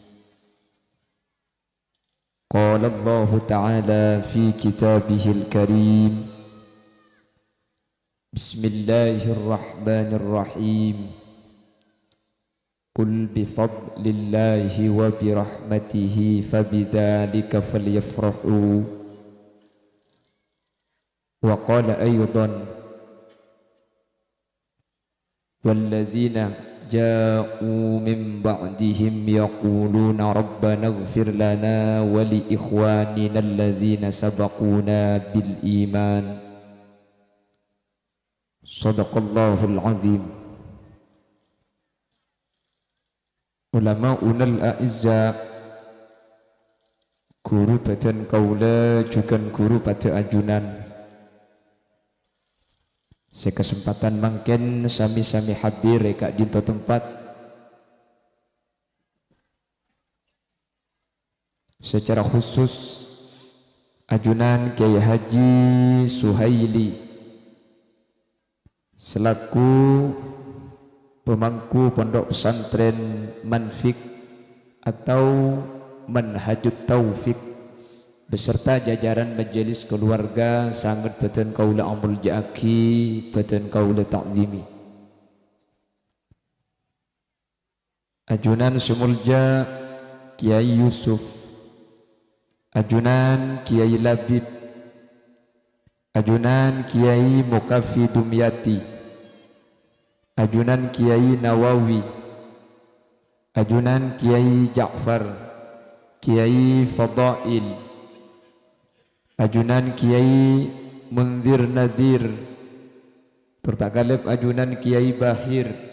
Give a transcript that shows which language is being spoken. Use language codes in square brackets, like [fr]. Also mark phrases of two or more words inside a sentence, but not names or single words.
[ar] قال الله تعالى في كتابه الكريم. Bismillahirrahmanirrahim. قل بفضل الله وبرحمته فبذلك فليفرحوا. وقال أيضا والذين جاءوا من بعدهم يقولون ربنا اغفر لنا ولإخواننا الذين سبقونا بالإيمان. صدق الله العظيم. علماؤنا الأعزاء, [mad] guru badan kaula juga guru pada ajunan. Sekesempatan mangken sami-sami hadir kak dinto tempat [id] secara khusus [mad] ajunan Kiai Haji Suhaili [id] selaku pemangku pondok pesantren Manfik atau Manhajut Taufik beserta jajaran majelis keluarga sangat [mad] badan kaula amul jaki badan kaula ta'zimi. Ajunan Sumulja Kiai Yusuf, ajunan Kiai Labib, ajunan Kiai Mukafi Dumyati, ajunan Kiai Nawawi, ajunan Kiai Ja'far, Kiai Fadail, ajunan Kiai Munzir Nazir, tertakalib ajunan Kiai Bahir,